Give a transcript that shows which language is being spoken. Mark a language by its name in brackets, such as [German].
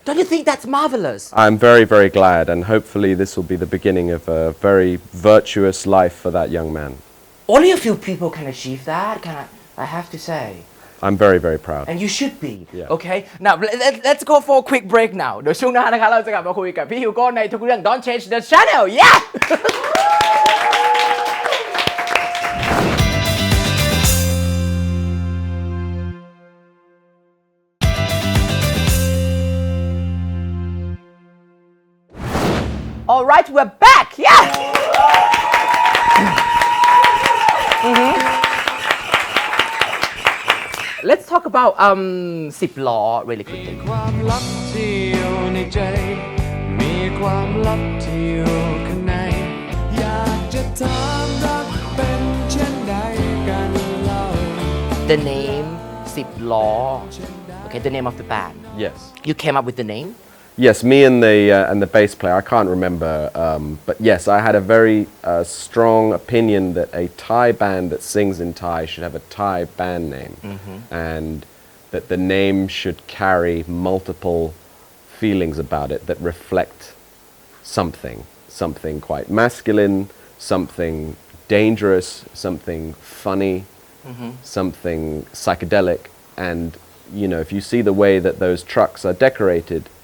[English] don't you think that's marvelous? I'm very, very glad, and hopefully this will be the beginning of a very virtuous life for that young man. Only a few people can achieve that. I have to say. I'm very, very proud. And you should be. Yeah. Okay. Now let's go for a quick break now. [Thai] เดี๋ยวช่วงหน้านะคะเราจะกลับมาคุยกับพี่ฮิวโก้ในทุกเรื่อง [English] Don't change the channel. Yeah. All right, we're back. Yeah. Let's talk about 10 ล้อ really quickly. [Thai] ความลับที่อยู่ในใจมีความลับที่อยู่ข้างในอยากจะถามรักเป็นเช่นใดกันเล่า [English] The name 10 ล้อ Okay, the name of the band. Yes. You came up with the name? Yes, me and the bass player. I can't remember, but yes, I had a very strong opinion that a Thai band that sings in Thai should have a Thai band name, and that the name should carry multiple feelings about it that reflect something quite masculine, something dangerous, something funny, something psychedelic, and if you see the way that those trucks are decorated.